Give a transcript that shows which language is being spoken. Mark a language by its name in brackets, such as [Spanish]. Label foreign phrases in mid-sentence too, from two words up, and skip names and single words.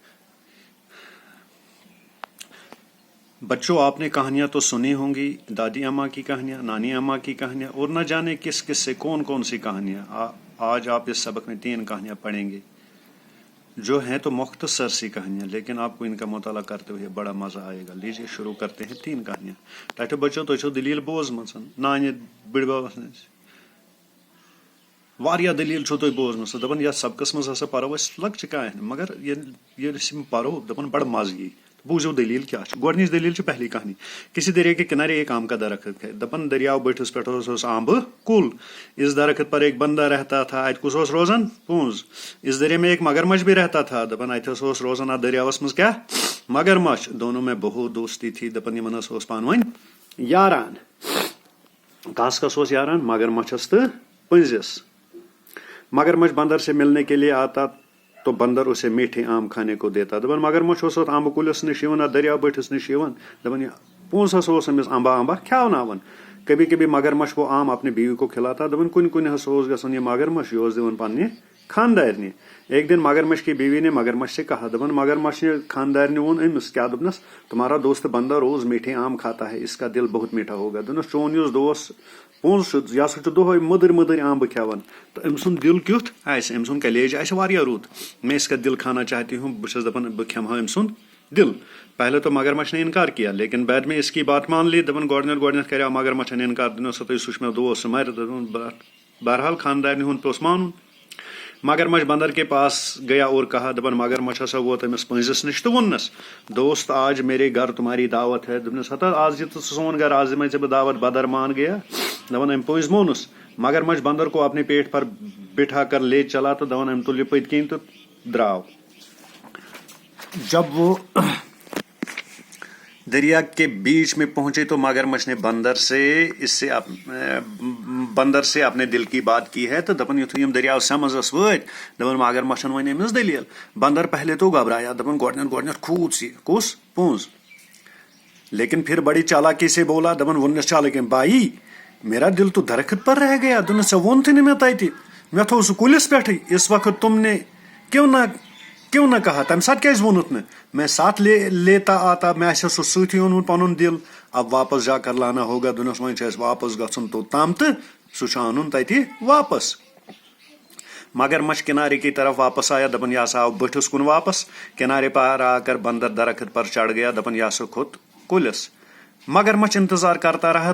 [Urdu] بچوں، آپ نے کہانیاں تو سنی ہوں گی، دادی اماں کی کہانیاں، نانی اماں کی کہانیاں، اور نہ جانے کس کس سے کون کون سی کہانیاں۔ آج آپ اس سبق میں 3 کہانیاں پڑھیں گے جو ہیں تو مختصر سی کہانیاں، لیکن آپ کو ان کا مطالعہ کرتے ہوئے بڑا مزہ آئے گا۔ لیجیے شروع کرتے ہیں 3 کہانیاں۔ [Kashmiri] ٹھو بچو تو دلیل بوزمژ نانہِ بٕڈِ ببس نش واریاہ دلیل چھو تُہۍ بوزمژ، دپان یتھ سبقس منٛز ہسا پرو أسۍ لۄکچہِ کہانہِ، مگر ییٚلہِ أسۍ یِم پرو دپان بڑٕ مزٕ یی۔ بوٗزِو دلیل کیا چھِ۔ گۄڈنِچ دلیل چھِ [Urdu] پہلی کہانی۔ کسی دریا کے کنارے ایک آم کا درخت ہے۔ [Kashmiri] دپان دریاو بٔٹھِس پٮ۪ٹھ اوس آمبہٕ کُل۔ [Urdu] اس درخت پر ایک بندہ رہتا تھا۔ [Kashmiri] اتہِ کُس اوس روزان؟ پوٚنٛز۔ [Urdu] اس دریا میں ایک مگرمچھ بھی رہتا تھا۔ [Kashmiri] دپان اتہِ اوس روزان اتھ دریاوس منٛز کیٛاہ؟ مگرمچھ۔ [Urdu] دونوں میں بہت دوستی تھی۔ [Kashmiri] دپان یِمن اوس پانہٕ ؤنۍ یاران۔ کس کس اوس یاران؟ مگرمچھس تہٕ پٔنٛزِس۔ [Urdu] مگرمچھ بندر سے ملنے کے لیے آتا تو بندر اسے میٹھے آم کھانے کو دیتا۔ [Kashmiri] دپان مگرمچھ اوس آمبہٕ کُلِس نِش یِوان، اتھ دریاو بٔٹھِس نِش یِوان۔ دپان پوٚنٛز ہسا اوس أمِس امبا کھیاوناوان۔ [Urdu] کبھی کبھی مگرمچھ وہ آم اپنی بیوی کو کھلاتا۔ [Kashmiri] دپان کُنہِ کُنہِ ہسا اوس گژھان یہ مگرمچھ، یہ اوس دِوان پننہِ خاندارنہِ۔ [Urdu] ایک دن مگرمچھ کی بیوی نے مگرمچھ سے کہا، [Kashmiri] دپان مگرمچھ نے خاندارنہِ ووٚن أمِس کیٛاہ دوٚپنس، [Urdu] تمہارا دوست بندر روز میٹھے آم کھاتا ہے، اس کا دل بہت میٹھا ہوگا۔ [Kashmiri] دوٚپنس چون یُس دوس پوٚنٛز چھُ یہِ ہسا چھُ دۄہے مٔدٕرۍ مٔدٕرۍ آمبہٕ کھٮ۪وان، تہٕ أمۍ سُنٛد دل کیُتھ آسہِ، أمۍ سُنٛد کلیج آسہِ واریاہ رُت۔ [Urdu] میں اس کا دل کھانا چاہتی ہوں، [Kashmiri] بہٕ چھَس دپان بہٕ کھٮ۪مہٕ ہا أمۍ سُنٛد دل۔ [Urdu] پہلے تو مگرمچھ نے انکار کیا، لیکن بعد میں اس کی بات مان لی۔ [Kashmiri] دپان گۄڈنیٚتھ کریو مگرمچھن انکار، دوٚپنس سا چھُس مےٚ دوس سُہ مرِ۔ بہرحال خاندارنہِ ہُنٛد پیوٚس مانُن۔ [Urdu] مگرمچھ بندر کے پاس گیا اور کہا، [Kashmiri] دپان مگرمچھ ہسا ووت أمِس پٔنٛزِس نِش تہٕ ووٚننس، [Urdu] دوست آج میرے گھر تمہاری دعوت ہے۔ [Kashmiri] دوٚپنس ہتا آز یہِ ژٕ سون گھر، آز دِمے ژےٚ بہٕ دعوت۔ [Urdu] بدرمان گیا۔ [Kashmiri] دپان أمۍ پٔنٛزۍ مونُس۔ [Urdu] مگرمچھ بندر کو اپنے پیٹ پر بٹھا کر لے چلا تو [Kashmiri] دپان أمۍ تُل یہِ پٔتۍ کِنۍ تہٕ درٛاو۔ [Urdu] جب وہ دریا کے بیچ میں پہنچے تو مگرمچھ نے بندر سے اپنے دل کی بات کی ہے۔ [Kashmiri] تو دپان یُتھُے یِم دریاو سمجھس وٲتۍ، دپان مگرمچھن وۄنۍ أمِس دلیل۔ [Urdu] بندر پہلے تو گھبرایا، [Kashmiri] دپان گۄڈنیٚتھ کھوٗژ یہِ، کُس؟ پوٚنٛز۔ [Urdu] لیکن پھر بڑی چالاکی سے بولا، [Kashmiri] دپان ووٚننس چالٲکۍ أمۍ، [Urdu] بھائی میرا دل تو درخت پر رہ گیا۔ [Kashmiri] دوٚپنس ژےٚ ووٚنتھٕے نہٕ مےٚ تتہِ، مےٚ تھوٚو سُہ کُلِس پٮ۪ٹھٕے۔ [Urdu] اس وقت تم نے کیوں نہ کہا؟ [Kashmiri] تمہِ ساتہٕ کیٛازِ ووٚنُتھ نہٕ؟ [Urdu] میں ساتھ لیتا آتا، [Kashmiri] مےٚ آسہِ ہا سُہ سۭتۍ اوٚنمُت پنُن دل۔ [Urdu] اب واپس جا کر لانا ہوگا۔ [Kashmiri] دوٚپنس وۄنۍ چھُ اَسہِ واپس گژھُن توٚتام تہٕ سُہ چھُ اَنُن تتہِ واپس۔ [Urdu] مگرمچھ کنارے کی طرف واپس آیا۔ [Kashmiri] دپان یہ ہسا آو بٔٹھِس کُن واپس۔ [Urdu] کنارے پر آ کر بندر درخت پر چڑھ گیا۔ [Kashmiri] دپان یہ ہسا کھوٚت کُلِس۔ [Urdu] مگرمچھ انتظار کرتا رہا۔